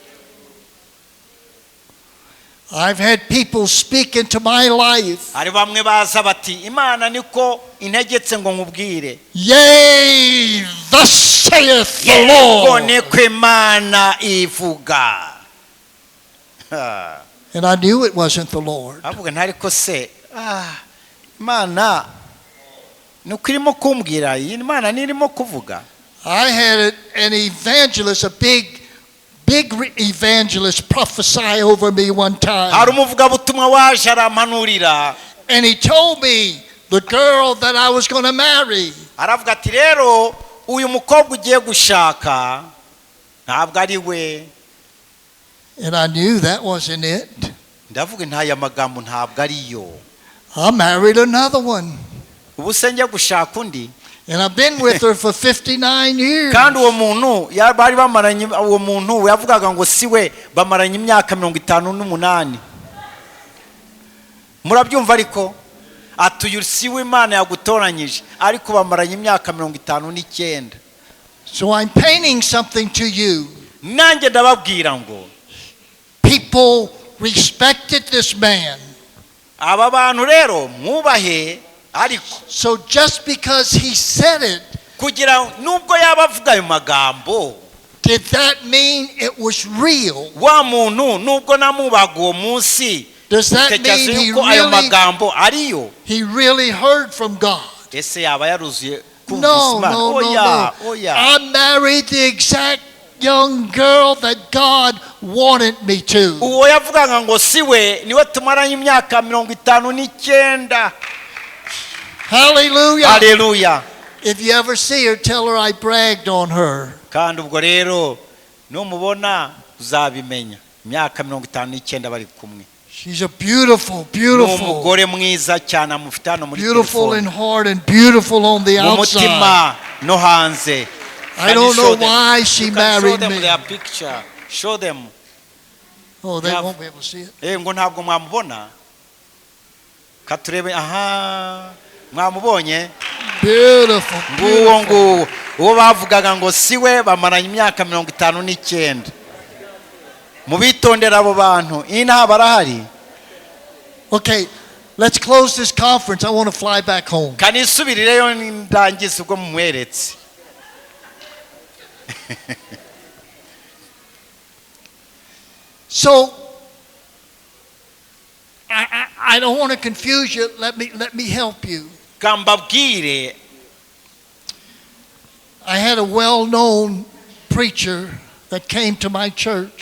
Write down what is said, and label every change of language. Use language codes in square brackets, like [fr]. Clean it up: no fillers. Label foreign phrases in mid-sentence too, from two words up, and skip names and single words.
[en] I've had people speak into my life. [rw] hari bamwe baza bati Imana niko integetse ngo nkubwire. [en] Yea, thus saith the [rw] Yego [en] Lord. [rw] niko Imana ivuga. [en] And I knew it wasn't the Lord. [rw] Avuga ntariko se Imana nuko irimo kumbwira, iyi Imana nirimo kuvuga. [en] I had an evangelist, a big evangelist, prophesy over me one time. [rw] Hari umuvugabutumwa waje arampanurira. [en] And he told me the girl that I was going to marry. [rw] Aravuga ati rero uyu mukobwa ugiye gushaka ntabwo ari we. [en] And I knew that wasn't it. [rw] Ndavuga ntaya magambo ntabwo ari yo. [en] I married another one. [rw] Ubu se njye gushaka undi. [en] And I've been with her for 59 years. [rw] Kandi uwo muntu bari bamaranye, uwo muntu yavugaga ngo siwe bamaranye imyaka 58. Murabyumva ariko atuyu siwe Imana yagutoranyije ariko bamaranye imyaka 59. [en] So I'm painting something to you. [rw] Nanjye ndababwira ngo [en] People respected this man. [rw] aba bantu rero mwubahe, ariko [en] So just because he said it, [rw] kugira nubwo yabavuga ayo magambo, [en] did that mean it was real? [rw] wa muntu nubwo namubaga uwo munsi, [en] Does that [rw] utekereza [en] mean [rw] yuko ayo magambo ariyo? [en] he really heard from God? [rw] Ese yaba yaruzuye kumvise [en] No, [rw] Imana? [en] no, no, [rw] Oya, [en] no. [rw] oya. [en] I married the exact young girl that God wanted me to. [rw] Uwo yavugaga ngo siwe niwe tumaranye imyaka 59. [en] Hallelujah. [rw] Haleluya. [en] If you ever see her, tell her I bragged on her. [rw] Kandi ubwo rero numubona uzabimenya. Imyaka 59 bari kumwe. [en] She's a beautiful, beautiful, [rw] Umugore mwiza cyane amufite hano muri [en] beautiful in [rw] telefone. [en] heart and beautiful on the [rw] Mu [en] outside. [rw] mutima no hanze. [en] I don't know why she Show married them me. their picture. Show them. Oh, they Yeah. won't be able to see it. [rw] Ngo ntabwo mwamubona. Katurebe, aha. Mwamubonye? [en] Beautiful, [rw] Nguwo [en] beautiful. [rw] uwo bavugaga ngo siwe bamaranye imyaka 59. Mubitondera abo bantu. Ina barahari. [en] Okay, let's close this conference. I want to fly back home. [rw] Kanisubirireyo ndangiza ubwo mumweretse. [en] So I don't want to confuse you. Let me help you. [rw] Kambabwire, [en] I had a well-known preacher that came to my church